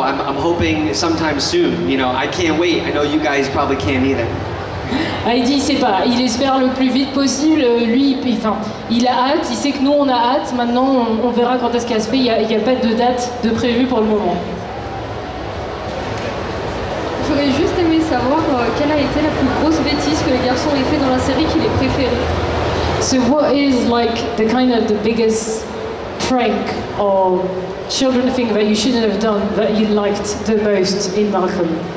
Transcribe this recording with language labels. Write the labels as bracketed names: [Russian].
[English] I'm hoping sometime soon. You know, I can't wait. I know you guys probably can't either. [French] Il dit il sait pas, il espère le plus vite possible, lui il a hâte, il sait que nous on a hâte, maintenant on verra quand est-ce qu'elle se fait, il n'y a pas de date de prévue pour le moment. J'aurais juste aimé savoir quelle a été la plus grosse bêtise que les garçons aient fait dans la série qu'il ait préférée. [English] So what is like the kind of the biggest prank or children thing that you shouldn't have done that you liked the most in Malcolm?